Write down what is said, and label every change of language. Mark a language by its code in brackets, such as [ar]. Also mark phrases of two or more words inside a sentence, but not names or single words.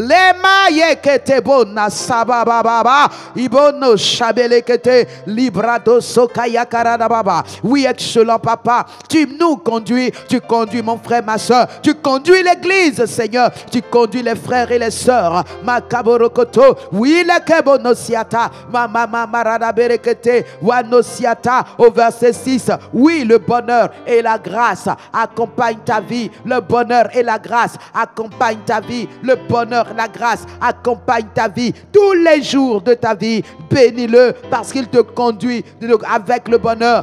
[fr] Oui, excellent Papa, tu nous conduis, tu conduis mon frère, ma soeur, tu conduis l'église, Seigneur, tu conduis les frères et les sœurs. Oui, le kebonosiata, mama marada berekete, wanosiata, au verset 6. Oui, le bonheur et la grâce accompagnent ta vie. Le bonheur et la grâce accompagnent ta vie. Le bonheur et la grâce accompagnent ta vie tous les jours de ta vie. Bénis-le parce qu'il te conduit avec le bonheur.